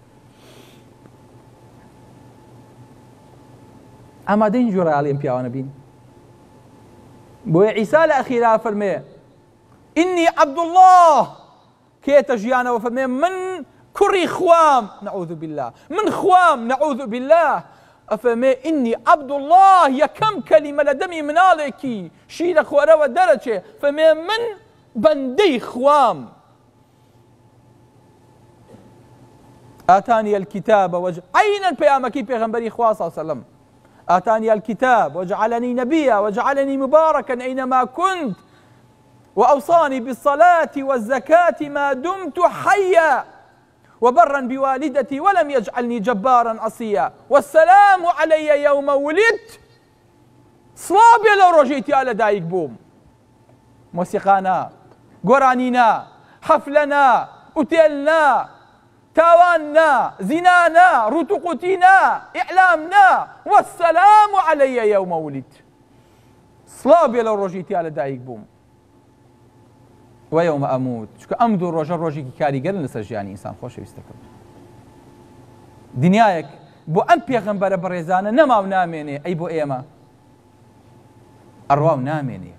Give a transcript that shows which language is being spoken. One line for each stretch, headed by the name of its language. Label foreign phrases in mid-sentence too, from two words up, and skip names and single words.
Central Kurdish: ئامادەین جۆرەیاڵی ئەم پیاوانە بین بۆیە عیسا لە ئەخیرا فەرمێ
Arabic: ئینی عەبدوڵڵاه
Central Kurdish: کێتە ژیانەوە فەرمێ من کوڕی خوام
Arabic: نەعوذ بالله
Central Kurdish: من خوام
Arabic: نەعوذ بالله
Central Kurdish: ئەفەرمێ
Arabic: ئینی عەبدوڵڵاه
Central Kurdish: یەکەم کەلیمە لە دەمی مناڵێکی شیرە خۆرەوە دەرەچێ فەرمێ من بەندەی خوام
Arabic: ئاتانی الكتاب
Central Kurdish: عینەن پەیامەکەی پێغەمبەری خوا
Arabic: صلی الله عليه وسلم آتاني الكتاب وجعلني نبيا وجعلني مباركا أينما كنت وأوصاني بالصلاة والزكاة ما دمت حيا وبرا بوالدتي ولم يجعلني جبارا عصيا والسلام علي يوم ولدت
Central Kurdish: سڵاو لەو ڕۆژەی لە دایک بووم. مۆسیقانا، گۆرانینا، حەفلەنا، ئوتێلنا، تاواننا، زینانا، ڕوتوقوتینا، ئیعلامنا
Arabic: والسلام علي يوم ولدت.
Central Kurdish: سڵاو بێ لەو ڕۆژەی لە دایک بووم.
Arabic: ويوم أموت،
Central Kurdish: چونکە ئەم دوو ڕۆژە ڕۆژێکی کاریگەرن لەسەر ژیانی ئینسان خۆشەویستەکەم. دنیایەک بۆ ئەم پێغەمبەرە بەڕێزانە نەماو نامێنێ ئەی بۆ ئێمە ئەڕواو نامێنێ.